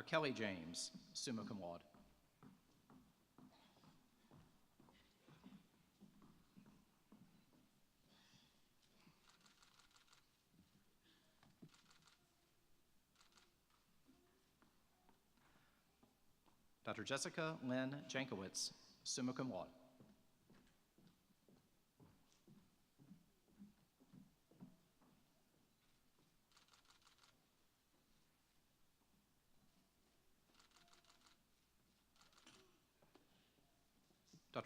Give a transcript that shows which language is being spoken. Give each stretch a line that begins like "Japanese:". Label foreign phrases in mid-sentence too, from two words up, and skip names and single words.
English: Kelly James,
Latin: summa cum laude.
English: Dr. Jessica Lynn Jankowitz,
Latin: summa cum laude.
English: Dr.